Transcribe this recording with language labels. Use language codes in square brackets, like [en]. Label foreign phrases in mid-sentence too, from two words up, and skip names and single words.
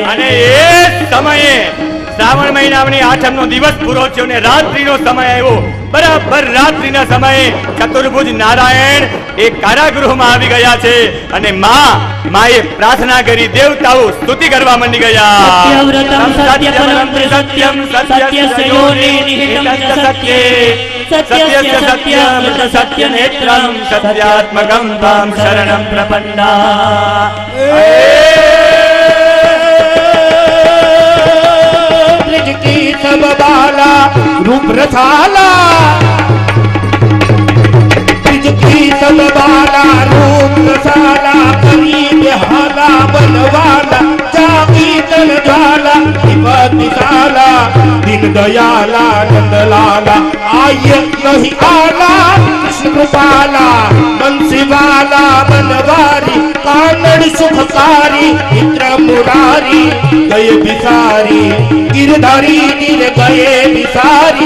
[gu] અને એ સમયે શ્રાવણ મહિનાની આઠમનો દિવસ પૂરો થયો ને રાત્રિનો સમય આવ્યો બરાબર રાત્રિના સમયે ચતુર્ભુજ નારાયણ એ કારાગૃહમાં આવી ગયા છે અને માએ પ્રાર્થના કરી દેવતાઓ સ્તુતિ કરવા માંડી ગયા [sa] सत्यव्रतं सत्यपरं सत्यं सत्यस्य योनि निहितं च सत्ये सत्यस्य सत्यामृत सत्यनेत्रं सत्यात्मकं तां शरणं प्रपन्ना [bra] ब्रज की सब बाला रूप रसाला ब्रज की सब बाला रूप रसाला करीब हाला बनवाला जागी तन ज्वाला विपत्ति साला दीन दयाला नंद लाला आय नहीं आला कृष्ण कृपाला बंसी वाला बनवारी कानड़ सुखकारी मित्र मुरारी गए बिसारी गिरधारी नीर गए बिसारी